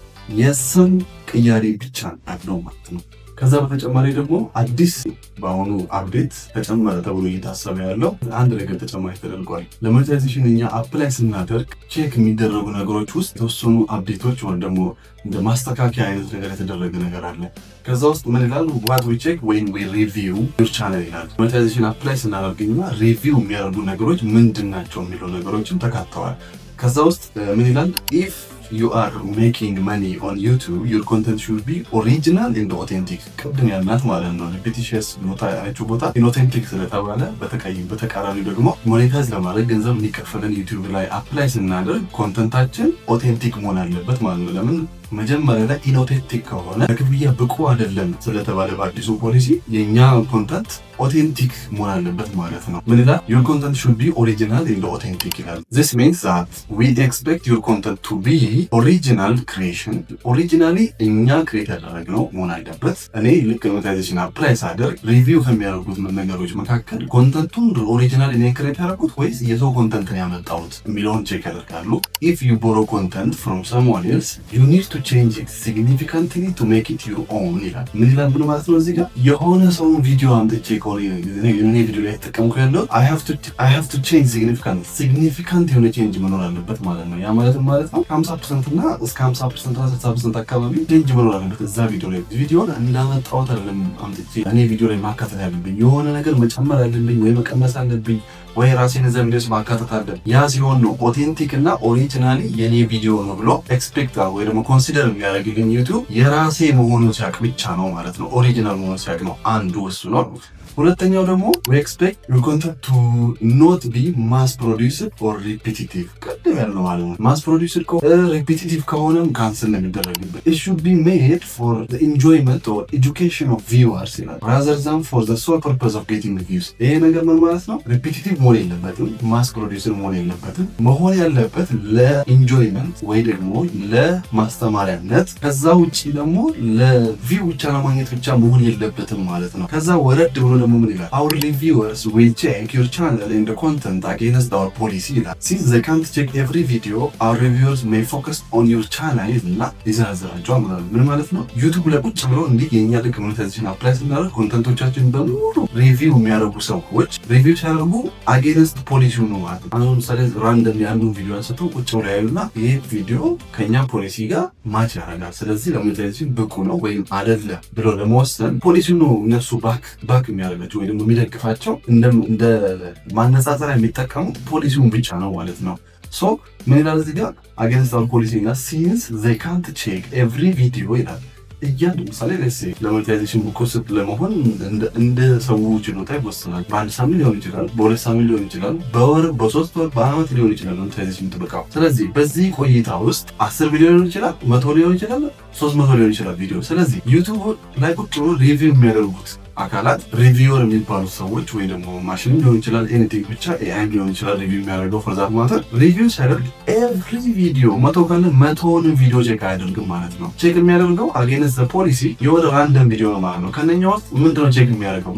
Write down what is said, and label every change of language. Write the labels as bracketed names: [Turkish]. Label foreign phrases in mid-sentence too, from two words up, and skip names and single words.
[Amharic] የስም ቅያሬ ብቻ ነው ማለት ነው። ከዛ በተጨማሪ ደግሞ አዲስ በአሁኑ አፕዴት ተጨመረ ተብሎ እየታሰበ ያለው አንድ ነገር ተጨማሪ ተደርጓል። ለሞኔታይዜሽን እኛ አፕላይ ስናደርግ ቼክ የሚደረጉ ነገሮች ውስጥ የተወሰኑ አፕዴቶች ወይ ደግሞ እንደ ማስተካከያ አይነት ነገር የተደረገ ነገር አለ። ከዛ ውስጥ ምን ይላል? [English] what we check when we review your channel [Amharic] ይላል። [English] monetization apply [Amharic] ስናደርግና ሪቪው የሚያደርጉ ነገሮች ምንድናቸው የሚለው ነገሮችን ተካተዋል። ከዛ ውስጥ ምን ይላል? [English] if you are making money on YouTube your content should be original and authentic። [Amharic] ቅድም ያልናት ማለት ነው ሪፒቲሽንስ ቦታ ኢንኦቴንቲክ ስለተባለ በተቃራኒ ደግሞ ሞኔታይዝ ለማድረግ ገንዘብ የሚከፈለን ዩቲዩብ ላይ አፕላይ ስናደርግ ኮንተንታችን ኦቴንቲክ መሆን አለበት ማለት ነው። ለምን መጀመሪያ ላይ ኢንኦቴንቲክ ከሆነ ለክፍያ ብቁ አይደለም ስለተባለ በአዲሱ ፖሊሲ የኛ [English] content authentic [Amharic] መሆን አለበት ማለት ነው። ምን ይላል? [English] your content should be original and authentic [Amharic] ይላል። [English] this means that we expect your content to be original creation originally [Amharic] እኛ ክሬት ያደረግነው መሆን አለበት። እኔ ልክ [English] monetization apply [Amharic] ሳደርግ ሪቪው ከሚያደርጉት ነገሮች መካከል ኮንተንቱን ኦሪጂናል እኔ ክሬት ያደረኩት ወይስ የሰው ኮንተንት ነው ያመጣሁት የሚለውን ቼክ ያደርጋሉ። [English] if you borrow content from someone else you need to change it significantly to make it your own [Amharic] ይላል። ምን ይላል ብሎ ማለት ነው? እዚህ ጋር የሆነ ሰውን ቪዲዮ አምጥቼ ከሆነ እኔ ቪዲዮ ላይ ተጠቀምኩ ያለው [English] I have to change significant [Amharic] የሆነ ቼንጅ መኖር አለበት ማለት ነው። ያ ማለት ነው 50% እና እስከ 50% እና 60% አካባቢ ቼንጅ መኖር አለበት እዛ ቪዲዮ ላይ። ቪዲዮን እንዳመጣሁት አይደለም አምጥቼ እኔ ቪዲዮ ላይ ማካተት ያለብኝ የሆነ ነገር መጨመር አለብኝ ወይ መቀነስ አለብኝ ወይ ራሴን ዘምዴስ ማካተት አለብኝ። ያ ሲሆን ነው ኦቴንቲክ እና ኦሪጂናሊ የኔ ቪዲዮ ነው ብሎ ኤክስፔክት ወይ ደግሞ ኮንሲደር የሚያደርግልኝ ዩቲዩብ የራሴ መሆኑን ሲያውቅ ብቻ ነው ማለት ነው። ኦሪጂናል መሆኑን ሲያውቅ ነው አንዱ እሱ ነው። ሁለተኛው ደግሞ [English] we expect your content to not be mass produced or repetitive [Amharic] ቀደም ያለው ማለት ነው። [English] mass produced repetitive [Amharic] ከሆነም ካንሰል ነው የሚደረግበት። [English] it should be made for the enjoyment or education of viewers rather than for the sole purpose of getting views። [Amharic] ይሄ ነገር ምን ማለት ነው? repetitive መሆን የለበትም፣ [English] mass produced [Amharic] መሆን የለበትም። መሆን ያለበት ለኢንጆይመንት ወይ ደግሞ ለማስተማሪያነት፣ ከዛ ውጪ ደግሞ ለቪው ብቻ ለማግኘት ብቻ መሆን የለበትም ማለት ነው። ከዛ ወረድ ብሎ [English] our reviewers will check your channel and the content against our policy. Since they can't check every video, our reviewers may focus on your channel [Amharic] እና ይዘራዘራቸው ምን ማለት ነው? ዩቲዩብ ላይ ቁጭ ብሎ እንዲህ የኛ ልክ ሞኔታይዜሽን አፕላይ ስናደርግ ኮንተንቶቻችን በሙሉ ሪቪው የሚያደርጉ ሰዎች ሪቪው ሲያደርጉ አጌንስት ፖሊሲው ነው ማለት ነው። አሁን ምሳሌ ራንደም ያሉ ቪዲዮ አንስተው ቁጭ ብሎ ያዩና ይሄ ቪዲዮ ከኛ ፖሊሲ ጋር ማች ያደርጋል፣ ስለዚህ ለሞኔታይዜሽን ብቁ ነው ወይም አይደለም ብሎ ለመወሰን ፖሊሲው ነው እነሱ ባክ የሚያደርጋቸው ወይ ደግሞ የሚደግፋቸው እንደ ማነጻጸሪያ የሚጠቀሙ ፖሊሲውን ብቻ ነው ማለት ነው። ሶ ምን ይላል እዚህ ጋር [English] against our policy [Amharic] እና [English] since they can't check every video [Amharic] ይላል። እያንዳንዱ ምሳሌ ለሞኔታይዜሽን ብኮስት ለመሆን እንደ ሰው ችሎታ ይወሰናል። በአንድ ሳምንት ሊሆን ይችላል፣ በሁለት ሳምንት ሊሆን ይችላል፣ በወር፣ በሶስት ወር፣ በአመት ሊሆን ይችላል ሞኔታይዜሽን ጥበቃው። ስለዚህ በዚህ ቆይታ ውስጥ 10 ቪዲዮ ሊሆን ይችላል፣ 100 ሊሆን ይችላል፣ 300 ሊሆን ይችላል ቪዲዮ። ስለዚህ ዩቲዩብ ላይ ቁጭ ብሎ ሪቪው የሚያደርጉት አካላት ሪቪውር የሚባሉ ሰዎች ወይ ደግሞ ማሽን ሊሆን ይችላል፣ ኤኒቲንግ ብቻ ኤአይ ሊሆን ይችላል ሪቪው የሚያደርገው [English] for that matter [Amharic] ሪቪው ሲያደርግ [English] every video [Amharic] 100 ካለ 100ን ቪዲዮ ቼክ አያደርግም ማለት ነው። ቼክ የሚያደርገው [English] against the policy [Amharic] የወደ [English] random video [Amharic] ነው ማለት ነው። ከነኛ ውስጥ ምንድነው ቼክ የሚያደርገው?